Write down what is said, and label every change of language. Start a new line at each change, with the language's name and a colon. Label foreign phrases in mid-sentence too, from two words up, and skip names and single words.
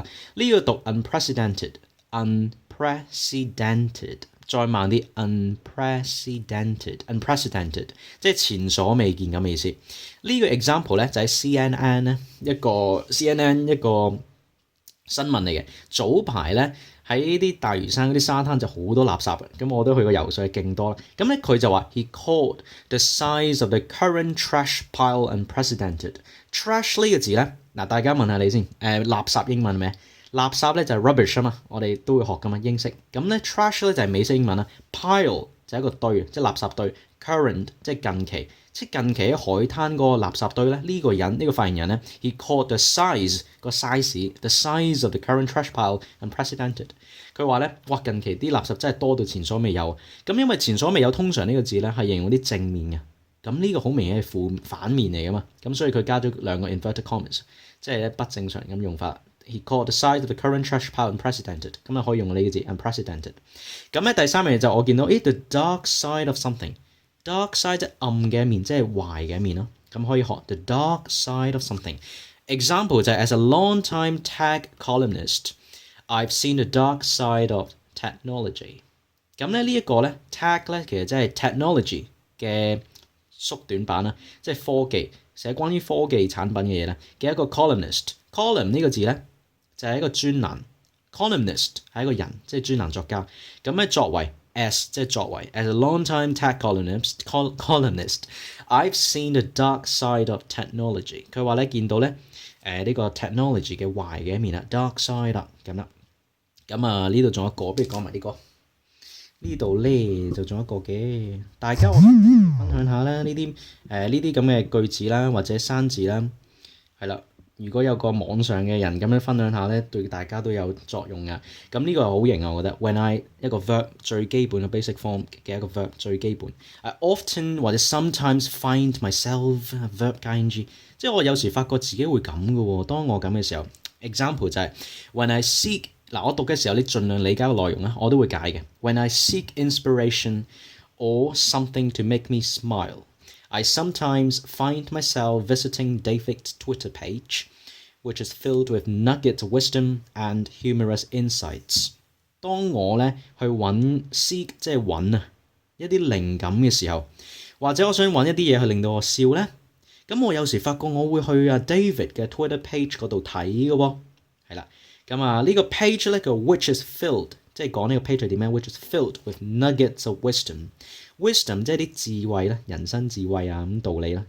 Cantonese: 呢個讀 unprecedented，再慢啲 unprecedented，即係前所未見咁嘅意思。呢個 example 咧就喺 CNN 咧一個新聞嚟嘅。早排咧喺呢啲大嶼山嗰啲沙灘就好多垃圾嘅，咁我都去過游水，勁多啦。咁咧佢就話
English: he called the size of the current trash pile unprecedented。
Cantonese: trash 呢個字咧，嗱大家問下你先，垃圾英文係咩？垃圾咧就係 rubbish 啊嘛，我哋都會學噶嘛英式。咁咧 trash 咧就係美式英文啦 ，pile 就係一個堆，即係垃圾堆 ，current 即係近期。即係近期喺海灘嗰個垃圾堆咧，呢個人呢個發言人咧 ，
English: he called the size
Cantonese: 個 size，
English: the size of the current trash pile unprecedented。
Cantonese: 佢話咧，哇近期啲垃圾真係多到前所未有。咁因為前所未有通常呢個字咧係形容啲正面嘅， 咁呢個好明顯係反面嚟噶嘛，咁所以佢加咗兩個 inverted commas，即係不正常咁用法。
English: He called the size of the current trash pile unprecedented，
Cantonese: 咁啊可以用呢個字 unprecedented。咁咧第三樣嘢就我見到
English: the dark side of something， dark side
Cantonese: 即係暗嘅一面，即係壞嘅一面咯。咁可以學
English: the dark side of something。
Cantonese: Example 就係
English: as a long-time tech columnist，I've seen the dark side of technology。
Cantonese: 咁咧呢一個咧 tech 咧其實即係 technology 嘅縮短版啦，即係科技，寫關於科技產品嘅嘢咧嘅一個 columnist。column 呢個字咧就係一個專欄 ，columnist 係一個人，即係專欄作家。咁咧作為 as 即係作為
English: as a long-time tech columnist，I've seen the dark side of technology。
Cantonese: 佢話咧見到咧呢個 technology 嘅壞嘅一面啦 ，
English: dark side
Cantonese: 啦咁啦。咁啊呢度仲有一個，不如講埋呢個。呢度咧就仲有一個嘅，大家分享下啦，呢啲咁嘅句子啦，或者生字啦，係啦。如果有個網上嘅人咁樣分享下咧，對大家都有作用㗎。咁呢個係好型啊，我覺得。
English: When I
Cantonese: 一個 verb 最基本嘅
English: basic form
Cantonese: 嘅一個 verb 最基本。
English: I often
Cantonese: 或者
English: sometimes find myself verb
Cantonese: 加 ing， 即係我有時發覺自己會咁嘅喎。當我咁嘅時候 ，example 就係
English: when I seek。
Cantonese: 嗱，我讀嘅時候，你盡量理解個內容啦，我都會解嘅。
English: When I seek inspiration or something to make me smile, I sometimes find myself visiting David's Twitter page, which is filled with nuggets of wisdom and humorous insights。
Cantonese: 當我咧去seek 即係揾啊一啲靈感嘅時候，或者我想揾一啲嘢去令到我笑咧，咁我有時發覺我會去David 嘅 Twitter page 嗰度睇嘅喎，係啦。咁啊呢個 page 咧叫
English: which is filled，
Cantonese: 即係講呢個 page 係點樣
English: which is filled with nuggets of wisdom。
Cantonese: wisdom 即係啲智慧啦，人生智慧啊咁道理啦。